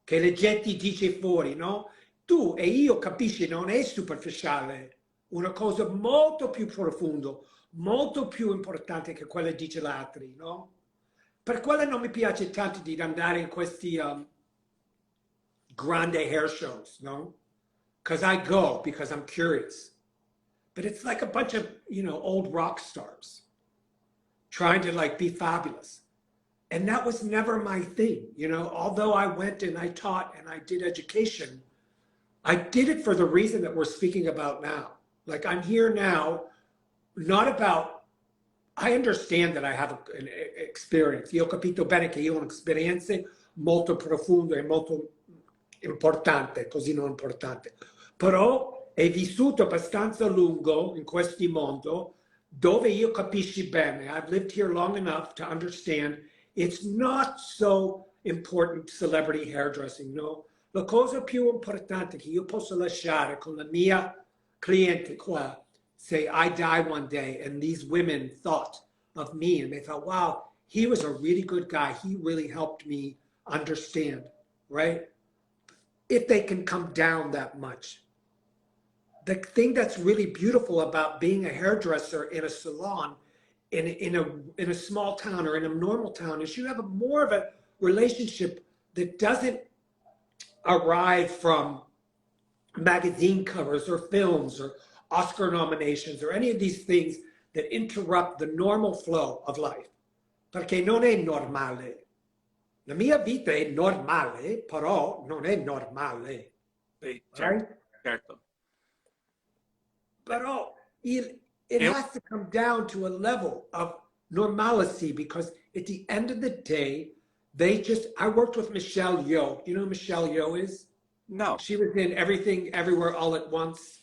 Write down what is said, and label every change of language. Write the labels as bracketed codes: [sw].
[it] Che la gente dice fuori, no? Tu e io capisci, non è superficiale, una cosa molto più profonda, molto più importante che quella che dice l'altro, no? Per quello non mi piace tanto di andare in questi grande hair shows, no? [en] Because I go because I'm curious. But it's like a bunch of, old rock stars trying to like be fabulous. And that was never my thing, although I went and I taught and I did education, I did it for the reason that we're speaking about now. Like I'm here now, not about, I understand that I have an experience. [it] Io ho capito bene che io ho un'esperienza molto profonda e molto importante, così non importante. Però è vissuto abbastanza lungo in questo mondo dove io capisci bene. [en] I've lived here long enough to understand it's not so important celebrity hairdressing, no? [it] La cosa più importante che io posso lasciare con la mia cliente qua, [en] say I die one day and these women thought of me and they thought, wow, he was a really good guy. He really helped me understand, right? If they can come down that much. The thing that's really beautiful about being a hairdresser in a salon in a small town or in a normal town is you have more of a relationship that doesn't arrive from magazine covers or films or Oscar nominations or any of these things that interrupt the normal flow of life. [it] Perché non è normale. La mia vita è normale, però non è normale. Sì, certo, [en] right? [it] certo. Però [en] it has to come down to a level of normalcy because at the end of the day, I worked with Michelle Yeoh. You know who Michelle Yeoh is? No. She was in Everything, Everywhere, All at Once.